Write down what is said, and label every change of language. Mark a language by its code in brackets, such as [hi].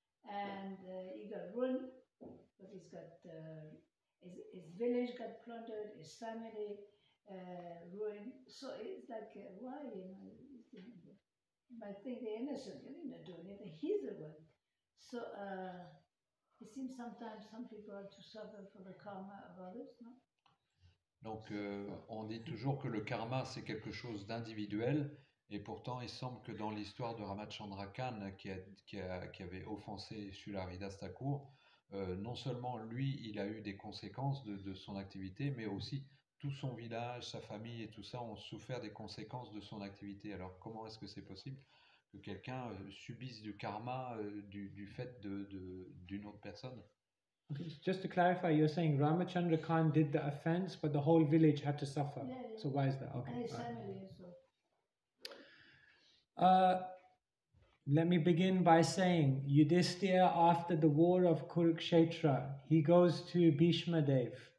[en] And he got ruined because he's got his village got plundered, his family ruined. So it's like, why, you know? I think they're innocent. They're not doing anything. He's the one. So it seems sometimes some people have to suffer for the karma of others, no? [fr] Donc, on dit toujours que le karma, c'est quelque chose d'individuel, et pourtant, il semble que dans l'histoire de Ramachandra Khan, qui avait offensé Srila Haridas Thakur, non seulement lui, il a eu des conséquences de son activité, mais aussi tout son village, sa famille et tout ça ont souffert des conséquences de son activité. Alors, comment est-ce que c'est possible que quelqu'un subisse du karma du fait d'une autre personne? [en] Okay, just to clarify, you're saying Ramachandra Khan did the offense, but the whole village had to suffer. Yeah, yeah. So why is that? Okay. And his all right. family also. Let me begin by saying, Yudhishthira, after the war of Kurukshetra, he goes to Bhishma Dev.